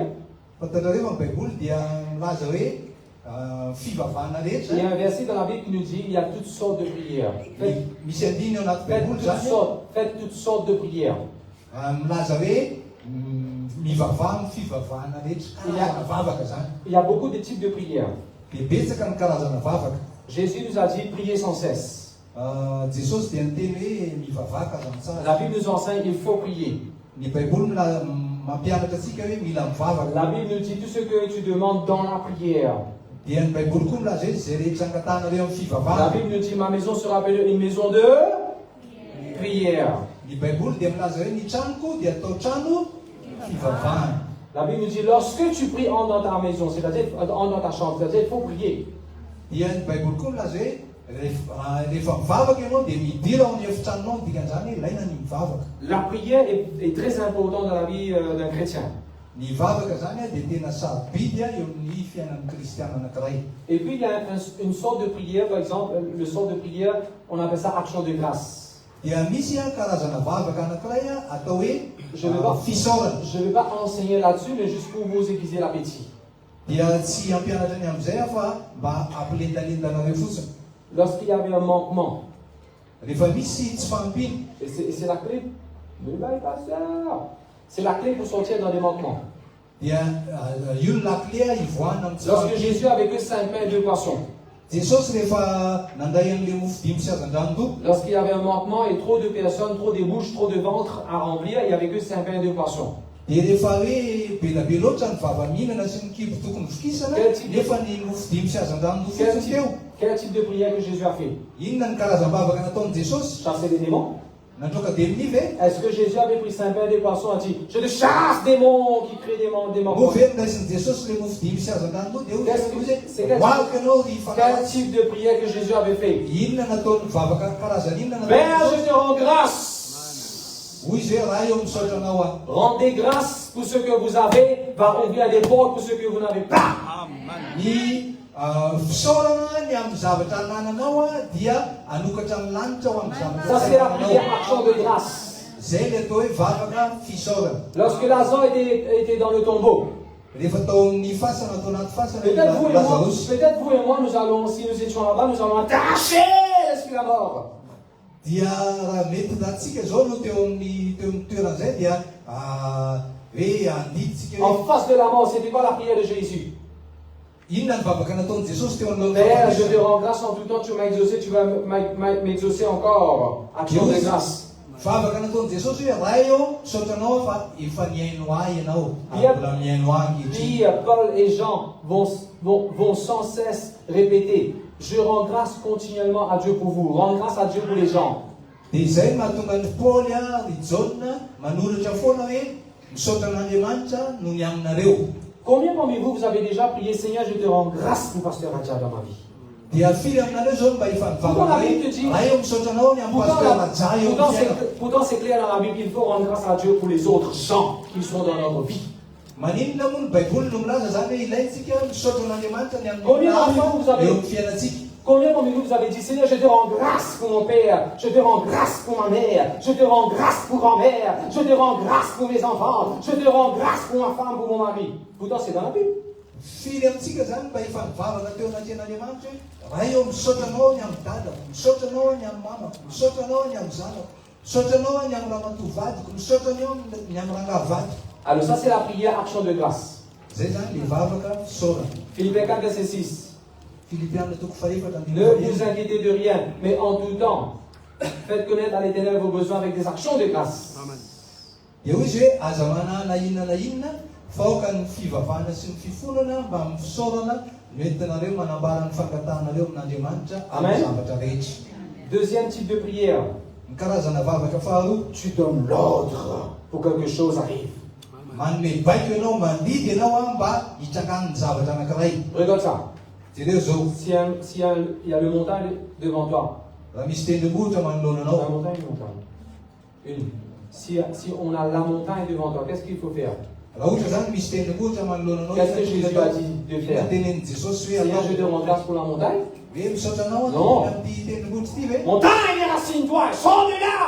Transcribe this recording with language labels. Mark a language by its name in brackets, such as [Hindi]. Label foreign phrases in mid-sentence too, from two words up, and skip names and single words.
[French] Il y a un verset dans la Bible qui nous dit qu'il y a toutes sortes de prières. Faites toutes sortes de prières. Il y a beaucoup de types de prières. Jésus nous a dit prier sans cesse. [Malagasy] Jesosy dia niteny hoe mivavaka zany tsara. [French] La Bible nous enseigne qu'il faut prier. [Malagasy] Ny Baiboly mampianatra antsika hoe mila mivavaka. [French] La Bible nous dit tout ce que tu demandes dans la prière. [Malagasy] Dia ny Baiboly koa milaza hoe zay rehetra angatanareo amin'ny La fivavahana. [French] Bible nous dit ma maison sera appelée une maison de prière. [Malagasy] Ny Baiboly dia milaza hoe ny tranoko dia atao trano fivavahana. [French] La Bible nous dit lorsque tu pries, entre dans ta maison, c'est-à-dire entre dans ta chambre, c'est-à-dire il faut prier. [Malagasy] Dia ny Baiboly koa milaza hoe rehefa mivavaka ianao dia midira ao amin'ny efitranonao dikan'izany hoe ilaina ny mivavaka. [French] La prière est très importante dans la vie d'un chrétien. [Malagasy] Ny vavaka zany dia tena sarobidy eo amin'ny fiainan'ny kristiana anankiray. [French] Et puis il y a une sorte de prière, par exemple, le sort de prière, on appelle ça action de grâce. [Malagasy] Dia misy karazana vavaka anankiray atao hoe fisaorana. [French] Je ne vais pas enseigner là-dessus, mais juste pour vous aiguiser l'appétit. [Malagasy] Dia tsy ampianatra ny amin'izay fa mba ampilendalendana fotsiny. [French] Lorsqu'il y avait un manquement, [Malagasy] rehefa misy tsy fahampiny, [French] et c'est la clé, c'est la clé pour sortir dans des manquements. [Malagasy] dia io [French] la clé [Malagasy] ivoahana amin'ny tsy Lorsque fahampiny. [French] Jésus avait que 5 pains et 2 poissons, [Malagasy] Jesosy rehefa nandray an'le mofo dimy sy azan-drano, [French] lorsqu'il y avait un manquement et trop de personnes, trop de bouches, trop de ventres à remplir, il n'y avait que 5 pains et 2 poissons. [Malagasy] dia rehefa hoe belabe loatra ny vava-mihinana sy ny kibo tokony fikisana nefa ny mofo dimy sy azan-drano fotsiny teo. [French] Quel type de prière que Jésus a fait? [Malagasy] Inona ny karazam-bavaka nataon'i Jesosy? [French] Chasser les démons? [Malagasy] Natroka démoni ve? [French] Est-ce que Jésus avait pris 5 pains et 2 poissons et a dit je te chasse démons qui créent des manquements? [Malagasy] Moa ve niraisin'i Jesosy le mofo dimy sy azan-drano dia hoavaka ianao ry Quel fanaratsy. [French] type de prière que Jésus avait fait? [Malagasy] Inona nataony vavaka karazany inona Père, nataony? [French] je te rends grâce. [Malagasy] Hoy zay raha eo misaotra anao aho. [French] Rendez grâce pour ce que vous avez, va ouvrir des portes pour ce que vous n'avez pas. [Malagasy] Ny fisaorana ny amin'ny zavatra anananao dia anokatra amin'ny lanitra ho amin'ny [French] Ça, c'est la [Malagasy] zavatra prière ananao. [French] action de grâce. [Malagasy] Zay le atao hoe vavaka fisaorana. [French] Lorsque Lazare était dans le tombeau, [Malagasy] Rehefa taon'ny fasana atao anaty fasana peut-être Lazarus. [French] vous et moi, nous allons, si nous étions là-bas, nous allons attacher l'esprit à mort. [Malagasy] Dia raha mety datsika zao no teo amin'ny toeran'izay dia hoe andiditsika [French] En face de la mort, c'était quoi la prière de Jésus? [Malagasy] inona ny vavaka nataon'i Jesosy teo amin'ny [French] Père, je te rends grâce en tout temps, tu m'as exaucé, tu vas m'exaucer encore. Action de grâce. [Malagasy] Vavaka nataon'i Jesosy hoe raha eo saotranao fa efa niaino ahy ianao mbola miaino ahy ankehitriny. [French] Puis Paul et Jean vont sans cesse répéter je rends grâce continuellement à Dieu pour vous, rends grâce à Dieu pour les gens. [Malagasy] Dia izay mahatonga ny Paoly ry Jauna manoratra foana hoe misaotra an'Andriamanitra no ny aminareo. [French] Combien parmi vous avez déjà prié Seigneur, je te rends grâce pour Pasteur Adja dans ma vie? [Malagasy] Dia firy aminareo zao mba efa mivavaka hoe raha eo misaotra anao ny amin'ny pasteur Raja eo amin'ny fiainana. [French] Pourtant c'est clair dans la Bible, il faut rendre grâce à Dieu pour les autres gens qui sont dans notre vie. [Malagasy] Maninona moa ny Baiboly no milaza zany hoe ilaintsika misaotra an'Andriamanitra ny Combien amin'ny [French] parmi vous avez- [Malagasy] eo amin'ny fiainantsika. [French] Combien parmi vous avez dit Seigneur, je te rends grâce pour mon père, je te rends grâce pour ma mère, je te rends grâce pour grand-mère, je te rends grâce pour mes enfants, je te rends grâce pour ma femme, pour mon mari. Pourtant c'est dans la Bible. [Malagasy] Firy amintsika zany mba efa mivavaka teo anaty an'Andriamanitra hoe raha eo misaotra anao ny amin'ny dadako, misaotra anao ny amin'ny mamako, misaotra anao ny amin'ny zanako, misaotra anao ny amin'ny ramatoavadiko, misaotra anao ny amin'ny rangahavadiko. [French] Alors ça c'est la prière action de grâce. [Malagasy] Zay zany le vavaka fisaorana. [French] Philippiens 4, verset 6. [Malagasy] Filipiana toko faefatra [French] Ne vous inquiétez de rien, mais en tout temps, faites connaître à l'Éternel vos besoins avec des actions de grâce. [Malagasy] dia hoy izy hoe aza manana inona na inona faoka ny fivavahana sy ny fifonana mba amin'ny fisaorana noentinareo manambara ny fangatanareo amin'Andriamanitra amin'ny zavatra rehetra. [French] Deuxième type de prière, [Malagasy] Ny karazana vavaka faharoa, [French] tu donnes l'ordre pour que quelque chose arrive. [Malagasy] manome baiko ianao mandidy ianao mba hitrangan'ny zavatra anankiray. [French] Regarde ça. [Malagasy] Jereo zao [French] S'il y a le montagne devant toi, [Malagasy] raha misy tendrombohitra manoloana la anao, [French] montagne, une montagne. Une. Si on a la montagne devant toi, qu'est-ce qu'il faut faire? [Malagasy] raha ohatra zany misy tendrombohitra manoloana anao, [French] Qu'est-ce que Jésus a dit de faire? [Malagasy] tenen'i Jesosy hoe [French] Seigneur, je te [Malagasy] atao [French] rends grâce pour la montagne. [Malagasy] hoe misaotra anao Non. amin'ity tendrombohitra ity ve? [French] Montagne, rassine-toi, sors de là!